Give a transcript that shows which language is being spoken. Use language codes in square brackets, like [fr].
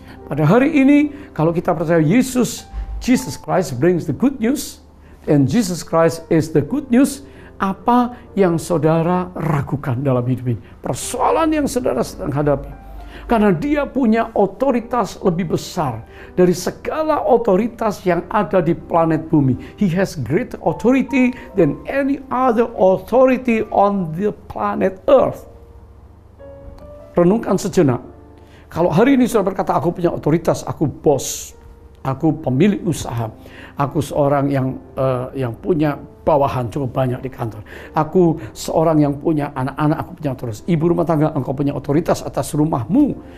[id] Pada hari ini, kalau kita percaya [en] Jesus Christ brings the good news, [id] and Jesus Christ is the good news, apa yang saudara ragukan dalam hidup ini? Persoalan yang saudara sedang hadapi. Karena dia punya otoritas lebih besar dari segala otoritas yang ada di planet bumi. [en] He has greater authority than any other authority on the planet Earth. [id] Renungkan sejenak. Kalau hari ini saudara berkata, aku punya otoritas, aku bos, aku pemilik usaha, aku seorang yang punya bawahan cukup banyak di kantor. Aku seorang yang punya anak-anak, aku punya otoritas. Ibu rumah tangga, engkau punya otoritas atas rumahmu.